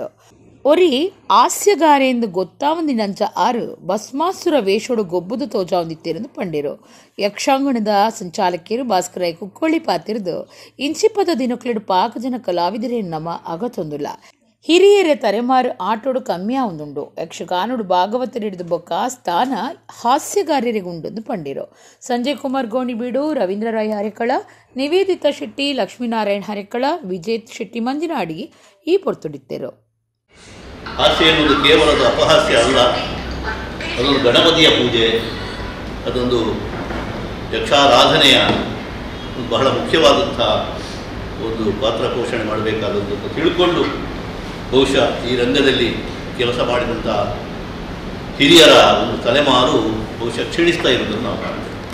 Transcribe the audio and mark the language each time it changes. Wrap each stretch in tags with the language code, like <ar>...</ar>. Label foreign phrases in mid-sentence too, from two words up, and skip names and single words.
<tcy>ಒರಿ ಹಾಸ್ಯಗಾರೆಂದು ಗೊತ್ತಾವಂದಿನಂಚ ಆರು ಭಸ್ಮಾಸುರ ವೇಷೋಡು ಗೊಬ್ಬುದು ತೋಜಾವಂದಿತ್ತೇರೆಂದು ಪಂಡಿರು. ಯಕ್ಷಾಂಗಣದ ಸಂಚಾಲಕಿಯರು ಭಾಸ್ಕರ ಕುಕ್ಕೊಳ್ಳಿ ಪಾತಿರ್ದು ಇಂಚಿಪದ ದಿನಕ್ಲೆಡು 4 ಜನ ಕಲಾವಿದರೇ ನಮ ಅಗತೊಂದುಲ್ಲ. ಹಿರಿಯರ ತಲೆಮಾರು ಆಟೋಡು ಕಮ್ಮಿ ಆವೊಂದುಂಡು. ಯಕ್ಷಗಾನೋಡು ಭಾಗವತರಿಡಿದು ಬೊಕ್ಕ ಸ್ಥಾನ ಹಾಸ್ಯಗಾರರಿಗೆ ಉಂಡೊಂದು ಪಂಡಿರು. ಸಂಜಯ್ ಕುಮಾರ್ ಗೋಣಿಬೀಡು, ರವೀಂದ್ರ ರಾಯ್ ಹರೆಕಳ, ನಿವೇದಿತಾ ಶೆಟ್ಟಿ, ಲಕ್ಷ್ಮೀನಾರಾಯಣ್ ಹರೆಕಳ, ವಿಜೇತ್ ಶೆಟ್ಟಿ ಮಂಜನಾಡಿ ಈ ಪೊರ್ತುಡಿತ್ತರು.</tcy> <kn>ಹಾಸ್ಯ ಎನ್ನುವುದು ಕೇವಲದ ಅಪಹಾಸ್ಯ ಅಲ್ಲ, ಅದೊಂದು ಗಣಪತಿಯ ಪೂಜೆ, ಅದೊಂದು ಯಕ್ಷಾರಾಧನೆಯ ಬಹಳ ಮುಖ್ಯವಾದಂಥ ಒಂದು ಪಾತ್ರ ಪೋಷಣೆ ಮಾಡಬೇಕಾದದ್ದು ಅಂತ ತಿಳ್ಕೊಂಡು ಬಹುಶಃ ಈ ರಂಗದಲ್ಲಿ ಕೆಲಸ ಮಾಡಿದಂಥ ಹಿರಿಯರ ಒಂದು ತಲೆಮಾರು ಬಹುಶಃ ಕ್ಷೀಣಿಸ್ತಾ ಇರೋದನ್ನು ನಾವು ಕಾಣ್ತೇವೆ.</kn>